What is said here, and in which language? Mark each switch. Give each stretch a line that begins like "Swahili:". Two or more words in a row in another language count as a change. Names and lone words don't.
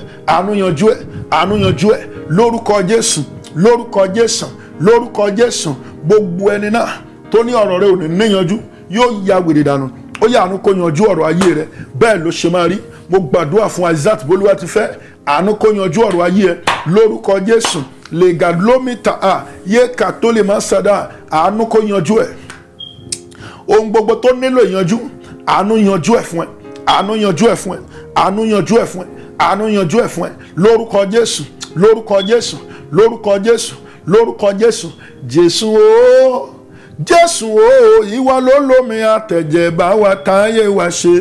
Yoruba: Àánú yanjú ẹ. Àánú yanjú ẹ. Lórúkọ Jésù. Lórúkọ Jésù. Lórúkọ Jésù. Gbogbo ẹni náà tó ní ọ̀rọ̀ rẹ ò ní níyanjú yóò ya wèrè dànù. Ó yá àánú kó yanjú ọ̀rọ̀ ayé rẹ. Bẹ́ẹ̀ ló ṣe máa rí. Mo gbàdúrà fún Isaac Bolúwatifẹ́. Àánú kó yanjú ọ̀rọ̀ ayé ẹ lórúkọ Jésù. Legalomita a ye katole masada, àánú kó yanjú ẹ. Ohun gbogbo tó nílò ìyanjú, àánú yanjú ẹ fún ẹ. Àánú yanjú ẹ fún ẹ. Àánú yanjú ẹ fún ẹ. Àánú yanjú ẹ fún ẹ lórúkọ Jésù. Lórúkọ Jésù. Lórúkọ Jésù. Lórúkọ Jésù. Jésù o, Jésù o, ìwọ ló lómi àtẹ̀jẹ̀ bá wa táyé wa ṣe.